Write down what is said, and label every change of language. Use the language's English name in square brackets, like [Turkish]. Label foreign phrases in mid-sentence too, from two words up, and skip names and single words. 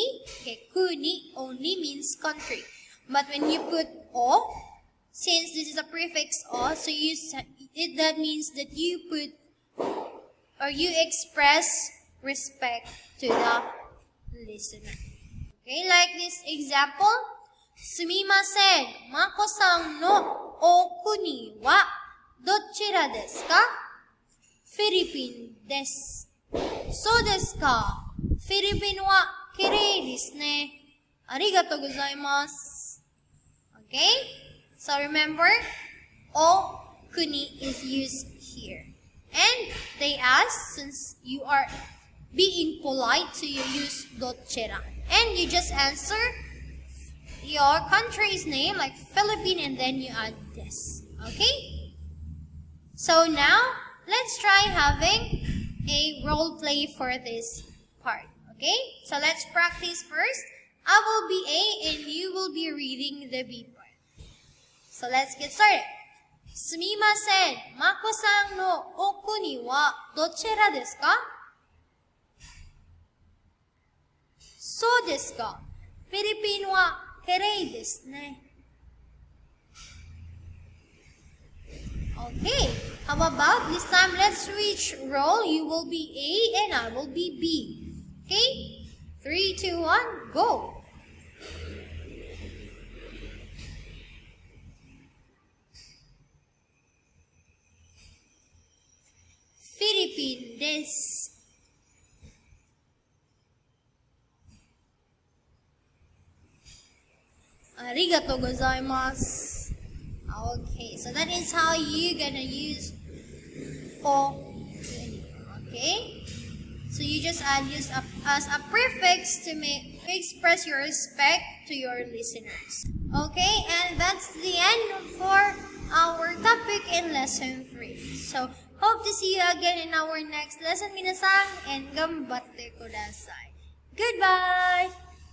[English] Okay, kuni only means country. But when you put o, since this is a prefix o, so that means that you put or you express respect to the listener. Okay, like this example. [Japanese] すみません、マコさんのおくにはどちらですか? フィリピンです. そうですか？フィリピンはきれいですね. ありがとうございます. [English] Okay? So remember, o kuni is used here. And they ask, since you are being polite, so you use dochera. And you just answer your country's name, like Philippine, and then you add this. Okay? So now, let's try having a role play for this part. Okay? So let's practice first. I will be A and you will be reading the B part. So let's get started. [Japanese] すみません、マコさんのおくにはどちらですか? そうですか? フィリピンはきれいですね. [English] Okay, how about this time? Let's switch role. You will be A and I will be B. Okay? 3, 2, 1, go! [Japanese] フィリピンです. ありがとうございます. [English] Okay, so that is how you're gonna use o. Okay? So you just use as a prefix to express your respect to your listeners. Okay, and that's the end for our topic in lesson 3. So hope to see you again in our next lesson, minasan, and [Japanese] がんばってください. [English] Goodbye!